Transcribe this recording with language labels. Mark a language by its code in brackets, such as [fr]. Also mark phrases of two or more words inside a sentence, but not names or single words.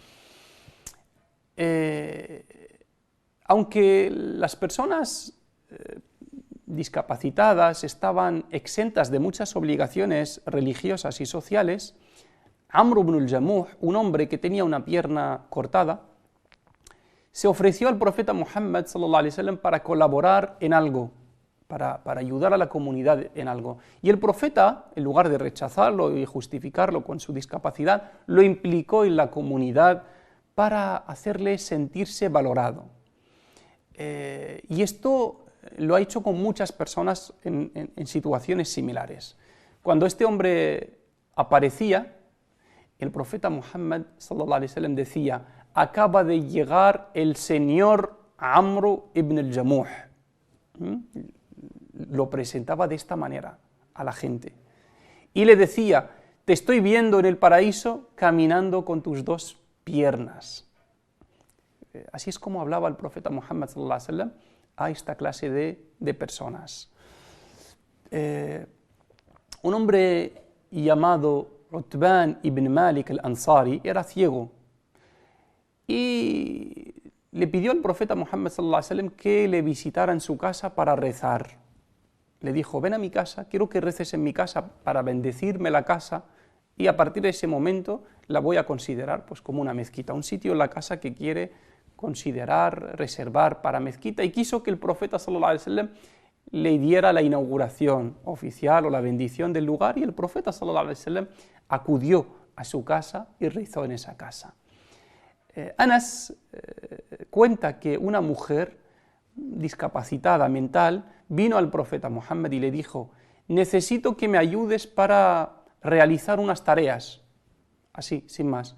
[es] Aunque las personas discapacitadas estaban exentas de muchas obligaciones religiosas y sociales, Amr ibn al-Jamuh, un hombre que tenía una pierna cortada, se ofreció al profeta Muhammad [ar] صلى الله عليه وسلم [es] para colaborar en algo, para ayudar a la comunidad en algo. Y el profeta, en lugar de rechazarlo y justificarlo con su discapacidad, lo implicó en la comunidad para hacerle sentirse valorado. Y esto lo ha hecho con muchas personas en situaciones similares. Cuando este hombre aparecía, el profeta Muhammad [ar] صلى الله عليه وسلم [es] decía: acaba de llegar el señor Amr ibn al-Jamuh. Lo presentaba de esta manera a la gente. Y le decía: te estoy viendo en el paraíso caminando con tus dos piernas. Así es como hablaba el profeta Muhammad [ar] صلى الله عليه وسلم [es] a esta clase de personas. Un hombre llamado Utban ibn Malik al-Ansari era ciego y le pidió al profeta Muhammad [ar] صلى الله عليه وسلم [es] que le visitara en su casa para rezar. Le dijo: ven a mi casa, quiero que reces en mi casa para bendecirme la casa, y a partir de ese momento la voy a considerar pues como una mezquita, un sitio en la casa que quiere considerar, reservar para mezquita, y quiso que el profeta [ar] صلى الله عليه وسلم [es] le diera la inauguración oficial o la bendición del lugar, y el profeta [ar] صلى الله عليه وسلم [es] acudió a su casa y rezó en esa casa. Anas cuenta que una mujer discapacitada mental vino al profeta Muhammad y le dijo: necesito que me ayudes para realizar unas tareas, así, sin más.